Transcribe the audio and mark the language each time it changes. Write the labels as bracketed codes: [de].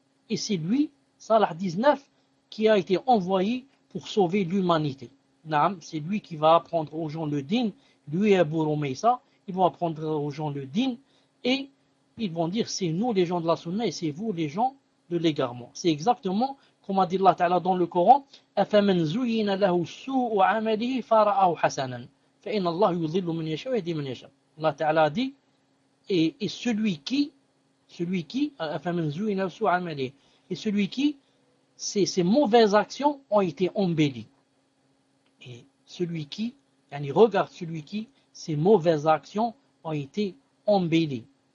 [fr] Et c'est lui, Salah 19, qui a été envoyé pour sauver l'humanité. C'est lui qui va apprendre aux gens le dîn, lui et Abu Rumaysa, ils vont apprendre aux gens le dîn et ils vont dire, c'est nous les gens de la sunna et c'est vous les gens de l'égarement. C'est exactement comme a dit Allah Ta'ala dans le Coran, [ar] أَفَمَنْ زُيِّنَ لَهُ سُوءُ عَمَلِهِ فَرَآهُ حَسَنًا فَإِنَّ اللَّهَ يُضِلُّ مَنْ يَشَاءُ وَيَهْدِي مَنْ يَشَاءُ. [fr] Allah Ta'ala a dit, et celui qui, [ar] أَفَمَنْ زُيِّنَ لَهُ سُوءُ عَمَلِهِ, [fr] et celui qui, ses mauvaises actions ont été embellies. Et celui qui, yani regarde celui qui, ses mauvaises actions ont été embellies.